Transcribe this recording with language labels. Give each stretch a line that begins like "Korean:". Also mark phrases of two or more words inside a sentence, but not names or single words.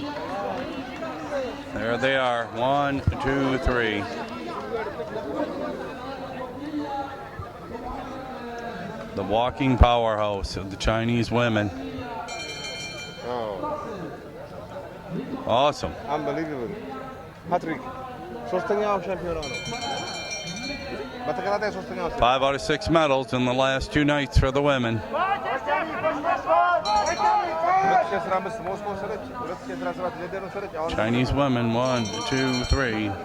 English: There they are. 1, 2, 3. The walking powerhouse of the Chinese women. Oh, Awesome. unbelievable. Patrick,
Amharic: ሶስተኛው ሻምፒዮና ነው። በተከታታይ ሶስተኛው
English: 5 out of 6 medals in the last 2 nights for the women.
Amharic: 2015 ሞስኮ ወሰደች፣ 2017 ለንደን ወሰደች። አሁን
English: Chinese women, 1, 2, 3.